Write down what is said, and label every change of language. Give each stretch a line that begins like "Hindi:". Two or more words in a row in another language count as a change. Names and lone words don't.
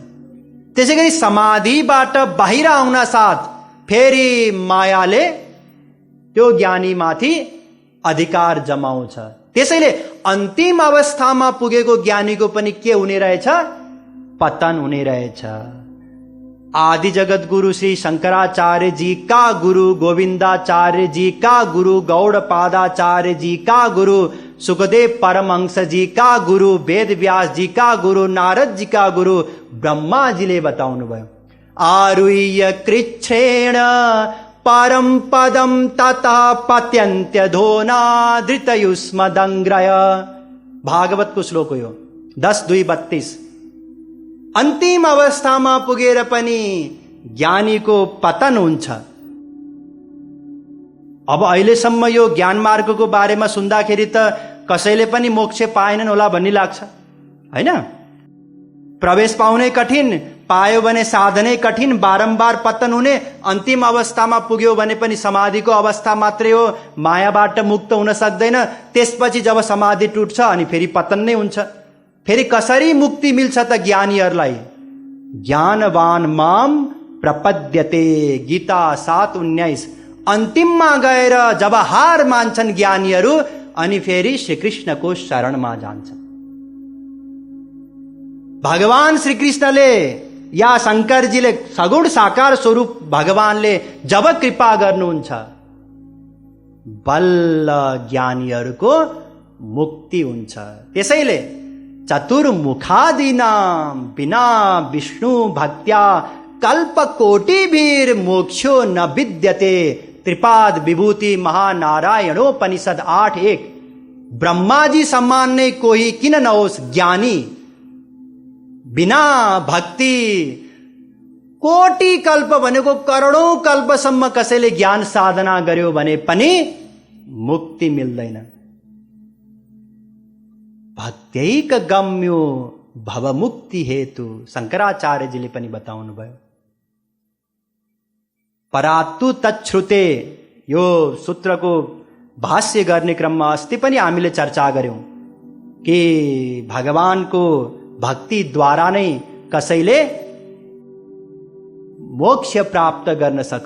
Nepali: त्यसै गरी समाधिबाट बाहिर आउन साथ फेरि मायाले त्यो ज्ञानीमाथि अधिकार जमाउँछ। त्यसैले अन्तिम अवस्थामा पुगेको ज्ञानीको पनि के हुने रहेछ? पतन हुने रहेछ।
Hindi: आदि जगत गुरु श्री शंकराचार्य जी का गुरु, गोविंदाचार्य जी का गुरु, गौड़पादाचार्य जी का गुरु, सुखदेव परमहंस जी का गुरु, वेद व्यास जी का गुरु, नारद जी का गुरु, ब्रह्मा जी
Nepali: ले बताउनु भयो।
Sanskrit: आरुह्य कृच्छ्रेण परम पदम ततः पत्यन्त्यधोना धृतयुष्मदंग्रय।
Nepali: भागवतको श्लोक हो 10:2-32। अन्तिम अवस्थामा पुगेर पनि ज्ञानीको पतन हुन्छ। अब अहिलेसम्म यो ज्ञान मार्गको बारेमा सुन्दाखेरि त कसैले पनि मोक्ष पाएनन् होला भन्ने लाग्छ, हैन? प्रवेश पाउनै कठिन, पायो भने साधनै कठिन, बारम्बार पतन हुने। अन्तिम अवस्थामा पुग्यो भने पनि समाधिको अवस्था मात्रै हो, मायाबाट मुक्त हुन सक्दैन। त्यसपछि जब समाधि टुट्छ अनि फेरि पतन नै हुन्छ। फेरि कसरी मुक्ति मिल्छ त ज्ञानीहरूलाई?
Sanskrit: ज्ञानवान माम प्रपद्यते, गीता 7:19।
Nepali: अन्तिममा गएर जब हार मान्छन् ज्ञानीहरू, अनि फेरि श्रीकृष्णको शरणमा जान्छन्। भगवान श्रीकृष्णले या शङ्करजीले, सगुण साकार स्वरूप भगवानले जब कृपा गर्नुहुन्छ, बल्ल ज्ञानीहरूको मुक्ति हुन्छ।
Sanskrit: त्यसैले चतुर्मुखादीनां बिना विष्णु भक्त्या कल्पकोटिभिर मोक्षो न विद्यते। त्रिपाद विभूति महानारायणोपनिषद 8:1।
Nepali: ब्रह्मा जी सम्मान ने कोई किन न होस् ज्ञानी, बिना भक्ति कोटि कल्प भनेको करोडौं कल्पसम्म कसैले ज्ञान साधना गर्यो भने पनि मुक्ति मिल्दैन।
Sanskrit: भक्त्यैक गम्यो भवमुक्ति हेतु
Nepali: शंकराचार्यजीले पनि बताउनु भयो।
Sanskrit: परात्तु तच्छ्रुते,
Nepali: यो सूत्रको भाष्य गर्ने क्रममा अस्ति पनि हामीले चर्चा गर्यौं कि भगवानको भक्ति द्वारा नै कसैले मोक्ष प्राप्त गर्न सक्छ।